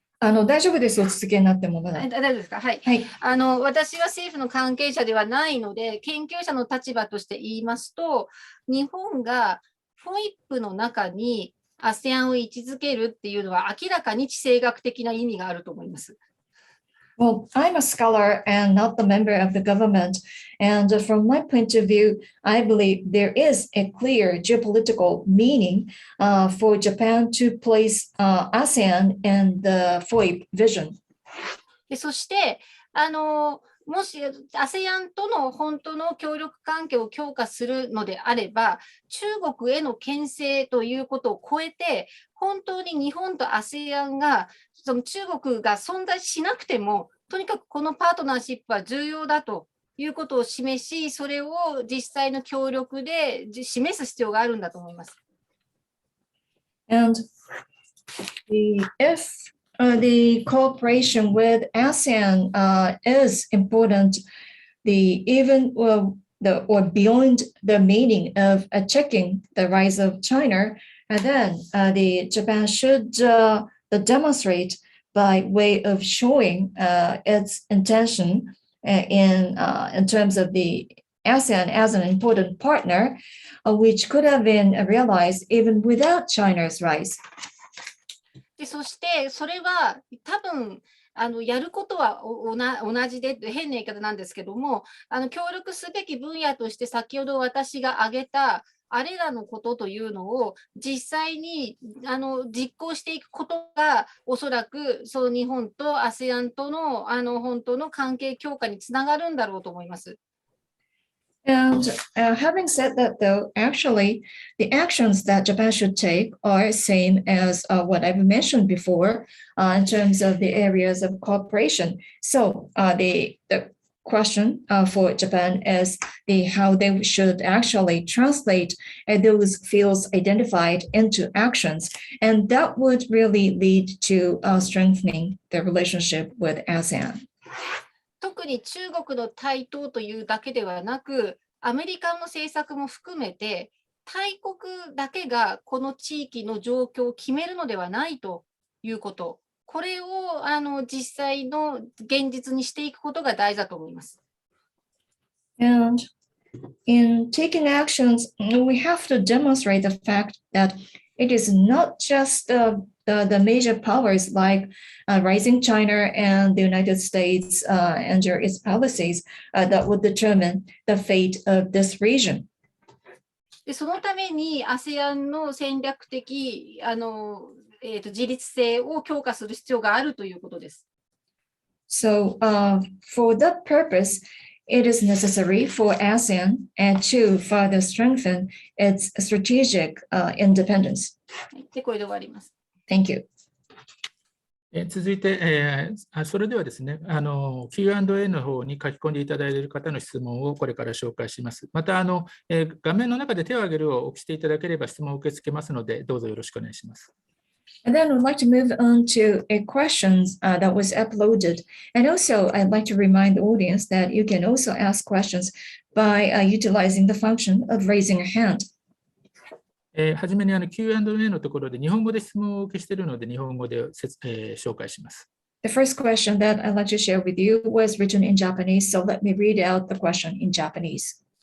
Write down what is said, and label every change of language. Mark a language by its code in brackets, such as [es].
[ja] 大丈夫です、お続けになってもまだ。大丈夫ですか？はい。はい、私は政府の関係者ではないので、研究者の立場として言いますと、日本が FOIP の中に ASEAN を位置づけるっていうのは明らかに地政学的な意味があると思います。 [en] Well, I'm a scholar and not the member of the government. And from my point of view, I believe there is a clear geopolitical meaning for Japan to place ASEAN in the FOIP vision. [ja] でそしてもし ASEAN との本当の協力関係を強化するのであれば、中国への牽制ということを超えて、本当に日本と ASEAN がその中国が存在しなくても、とにかくこのパートナーシップは重要だということを示し、それを実際の協力で示す必要があるんだと思います。 [en] And if the cooperation with ASEAN is important, or beyond the meaning of checking the rise of China, then Japan should demonstrate by way of showing its intention in terms of the ASEAN as an important partner, which could have been realized even without China's rise. [ja] でそしてそれは多分やることは同じで変な言い方なんですけども、協力すべき分野として先ほど私が挙げたあれらのことというのを実際に実行していくことがおそらくその日本と ASEAN との本当の関係強化につながるんだろうと思います。 [en] And having said that, though, actually, the actions that Japan should take are same as what I've mentioned before in terms of the areas of cooperation. So the question for Japan is how they should actually translate those fields identified into actions. And that would really lead to strengthening the relationship with ASEAN. [ja] 特に中国の台頭というだけではなく、アメリカの政策も含めて、大国だけがこの地域の状況を決めるのではないということ、これを実際の現実にしていくことが大事だと思います。 [en] And in taking actions, we have to demonstrate the fact that it is not just the major powers like rising China and the United States and its policies that would determine the fate of this region. [ja] でそのために ASEAN の戦略的自立性を強化する必要があるということです。 [en] So for that purpose, it is necessary for ASEAN to further strengthen its strategic independence. [ja] で、これで終わります。 [en] Thank you. [ja] 続いて、それではですね、Q&A の方に書き込んでいただいている方の質問をこれから紹介します。また、画面の中で手を挙げるを押していただければ質問を受け付けますので、どうぞよろしくお願いします。 [en] And then we'd like to move on to a questions that was uploaded. And also, I'd like to remind the audience that you can also ask questions by utilizing the function of raising a hand. [ja] はじめにQ&A のところで日本語で質問をお受けしているので、日本語で紹介します。 [en] The first question that I'd like to share with you was written in Japanese, so let me read out the question in Japanese.